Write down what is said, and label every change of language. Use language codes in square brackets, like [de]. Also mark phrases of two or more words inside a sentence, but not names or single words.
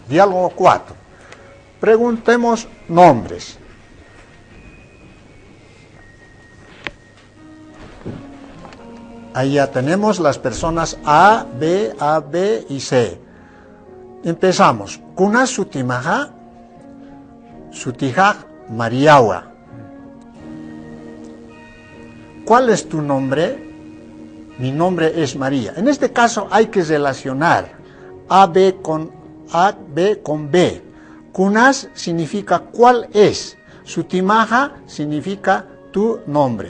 [es] Diálogo 4. Preguntemos nombres. Ahí ya tenemos las personas A, B y C. Empezamos. [ay] Kunas sutimaja, sutijaj Mariagua. [es] ¿Cuál es tu nombre? Mi nombre es María. En este caso hay que relacionar B con B. Kunas significa cuál es. Sutimaja significa tu nombre.